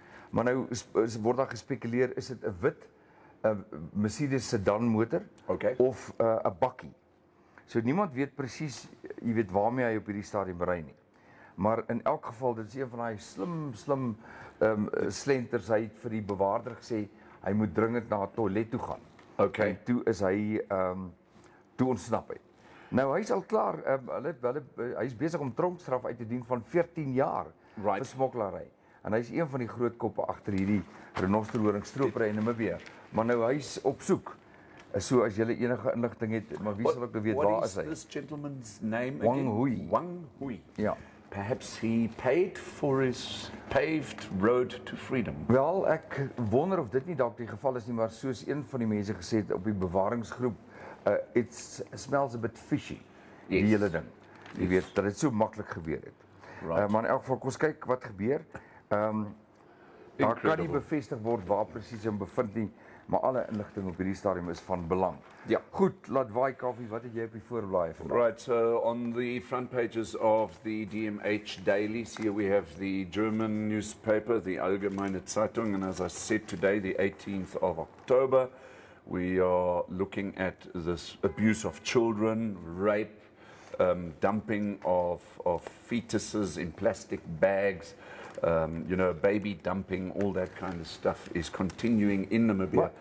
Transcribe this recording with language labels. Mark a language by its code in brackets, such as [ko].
[af] Maar nou word daar gespekuleer, is dit 'n wit Mercedes sedan motor of 'n bakkie. So niemand weet presies, jy weet waarmee hy op hierdie stadium ry nie. Maar in elk geval, dit is een van daai slim slenters. Hy het vir die bewaarder gesê hy moet dringend na 'n toilet toe gaan. Okay. En toe is hy toe ontsnap hy. Nou hy's al klaar, hy's besig om tronkstraf uit te dien van 14 jaar vir smokkelary. En hy's een van die groot koppe agter hierdie renosterhoring stropery in Namibia. Maar nou hy's op soek. So as jy enige inligting het, maar wie sal ook weet waar is hy? [en] What is this gentleman's name Wang again? Hui. Wang Hui. [af] Ja. [en] Perhaps he paid for his paved road to freedom. [af] Wel, ek wonder of dit nie dalk die geval is nie, maar soos een van die mense gesê het op die bewaringsgroep, [en] it smells a bit fishy, [af] die hele ding. Jy weet, dat dit so maklik gebeur het. [en] Right. [af] Maar in elk geval, kom ons kyk wat gebeur. Daar kan nie bevestig word waar presies hom bevind nie, maar alle inligting op hierdie stadium is van belang. Ja. Goed, laat waai Koffie, wat het jy op die voorblaai vandag? [en] Right, so on the front pages of the DMH dailies, here we have the German newspaper, the Allgemeine Zeitung, and as I said today, the 18th of October, we are looking at this abuse of children, rape, dumping of fetuses in plastic bags, baby dumping, all that kind of stuff is continuing in Namibia.